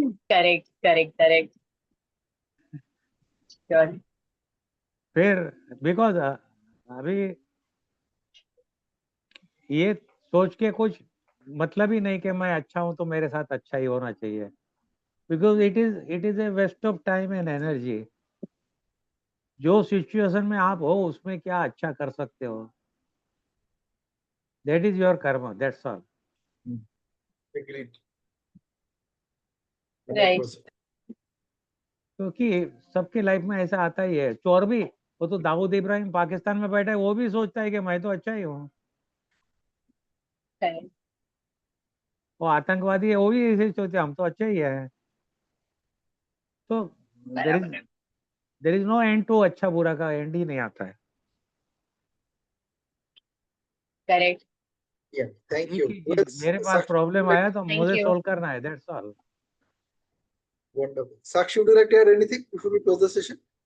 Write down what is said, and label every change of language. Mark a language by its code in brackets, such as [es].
[en] Correct. Sure. [hi] फिर because अभी ये सोच के कुछ मतलब ही नहीं कि मैं अच्छा हूं तो मेरे साथ अच्छा ही होना चाहिए. [en] Because it is a waste of time and energy. [hi] जो सिचुएशन में आप हो उसमें क्या अच्छा कर सकते हो, [en] that is your karma. That's all. Agreed. Right. [hi] क्योंकि सबके लाइफ में ऐसा आता ही है. चोर भी, वो तो दाऊद इब्राहिम पाकिस्तान में बैठा है, वो भी सोचता है कि मैं तो अच्छा ही हूँ. वो आतंकवादी है, वो भी ऐसे सोचते हम तो अच्छे ही है. तो [en] there is no end to [hi] अच्छा बुरा का एंड ही नहीं आता है. [en] Correct. Yeah, thank you. [hi] मेरे पास प्रॉब्लम आया तो मुझे [en] you. [hi] सॉल्व करना है. [en] That's all. Wonderful. Sakshi, would you like to add anything before we close the session?